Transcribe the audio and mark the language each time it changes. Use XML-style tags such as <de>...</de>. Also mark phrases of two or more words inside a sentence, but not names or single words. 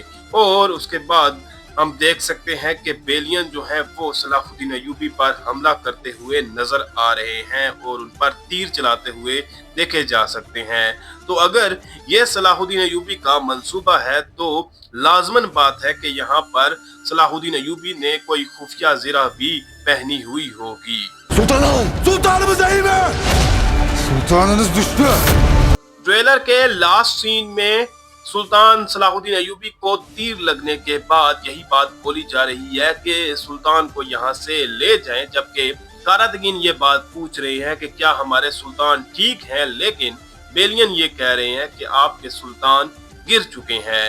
<hi>और उसके बाद हम देख सकते हैं कि बेलियन जो है वो सलाहुद्दीन अयूबी पर हमला करते हुए नजर आ रहे हैं और उन पर तीर चलाते हुए देखे जा सकते हैं। तो अगर ये सलाहुद्दीन अयूबी का मंसूबा है तो लाजमन बात है कि यहाँ पर सलाहुद्दीन अयूबी ने कोई खुफिया ज़रा भी पहनी हुई होगी।</hi> <tr>Sultanım! Sultanımız iyi mi? Sultanınız düştü.</tr> <hi>ट्रेलर के</hi> <en>last scene</en> <hi>में सुल्तान सलाहुद्दीन अयूबी को तीर लगने के बाद यही बात बोली जा रही है कि सुल्तान को यहाँ से ले जाएं, जबकि कारातगीन ये बात पूछ रहे हैं कि क्या हमारे सुल्तान ठीक हैं। लेकिन बेलियन ये कह रहे हैं कि आपके सुल्तान गिर चुके हैं।</hi>